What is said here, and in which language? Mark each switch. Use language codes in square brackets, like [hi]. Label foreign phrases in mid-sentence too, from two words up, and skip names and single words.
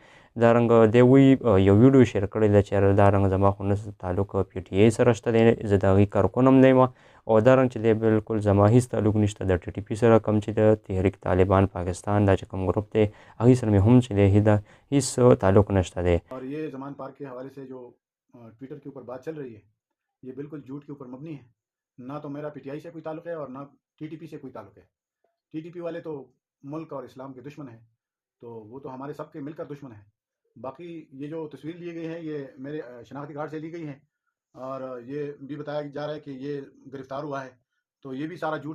[ps] دارنګه دی وی یو ویډیو شیر کړی ده چې دارنګه زما خو نه تعلق پی ټي آی سره شته دی، زه د هغې کارکون هم نه یم او دارنګه چې دی بالکل زما هېڅ تعلق نشته د ټي ټي پي سره. کوم چې د تحریک طالبان پاکستان دا چې کوم ګروپ دی هغې سره مې هم چې دی هېڅ تعلق نشته دی. [ur] اور یہ زمان پارک کے حوالے سے جو ٹویٹر کے اوپر بات چل رہی ہے یہ بالکل جھوٹ کے اوپر مبنی ہے. نہ تو میرا پی ٹی آئی سے کوئی تعلق ہے اور نہ ٹی ٹی پی سے کوئی تعلق ہے. ٹی ٹی پی والے تو ملک اور اسلام کے دشمن ہیں، تو وہ تو ہمارے سب کے مل کر دشمن ہیں. باقی یہ جو تصویر لی گئی ہے یہ میرے شناختی کارڈ سے لی گئی ہے اور یہ بھی بتایا جا رہا ہے کہ یہ گرفتار ہوا ہے، تو یہ بھی سارا جھوٹ ہے.